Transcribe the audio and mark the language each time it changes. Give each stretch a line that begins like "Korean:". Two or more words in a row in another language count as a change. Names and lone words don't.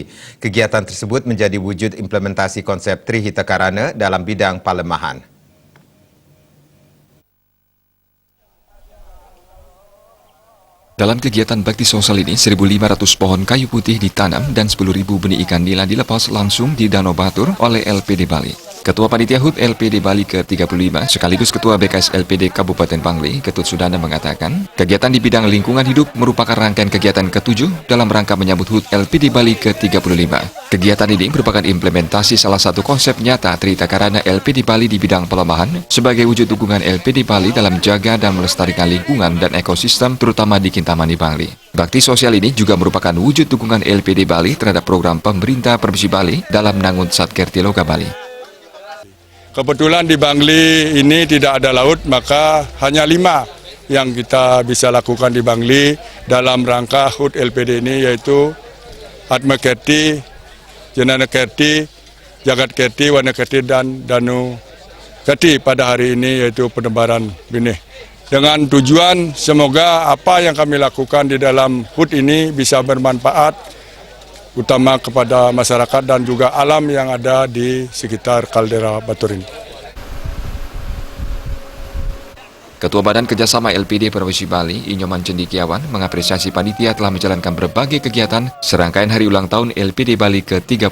Indonesian: Kegiatan tersebut menjadi wujud implementasi konsep Trihita Karana dalam bidang palemahan. Dalam kegiatan bakti sosial ini, 1.500 pohon kayu putih ditanam dan 10.000 benih ikan nila dilepas langsung di Danau Batur oleh LPD Bali. Ketua Panitia HUT LPD Bali ke-35 sekaligus Ketua BKS LPD Kabupaten Bangli, Ketut Sudana mengatakan, kegiatan di bidang lingkungan hidup merupakan rangkaian kegiatan ke-7 dalam rangka menyambut HUT LPD Bali ke-35. Kegiatan ini merupakan implementasi salah satu konsep nyata Trihita Karana LPD Bali di bidang pelemahan sebagai wujud dukungan LPD Bali dalam menjaga dan melestarikan lingkungan dan ekosistem terutama di Kintamani, Bangli. Bakti sosial ini juga merupakan wujud dukungan LPD Bali terhadap program pemerintah Provinsi Bali dalam menanggung Satkerti Loka Bali. Kebetulan di Bangli ini tidak ada laut, maka hanya 5 yang kita bisa lakukan di Bangli dalam rangka HUT LPD ini, yaitu Atma Kerti, Jenana Kerti, Jagat Kerti, Wana Kerti, dan Danu Kerti pada hari ini, yaitu penebaran benih. Dengan tujuan semoga apa yang kami lakukan di dalam HUT ini bisa bermanfaat utama kepada masyarakat dan juga alam yang ada di sekitar kaldera Batur ini. Ketua Badan Kerjasama LPD Provinsi Bali, Inyoman Cendikiawan, mengapresiasi panitia telah menjalankan berbagai kegiatan serangkaian hari ulang tahun LPD Bali ke-35.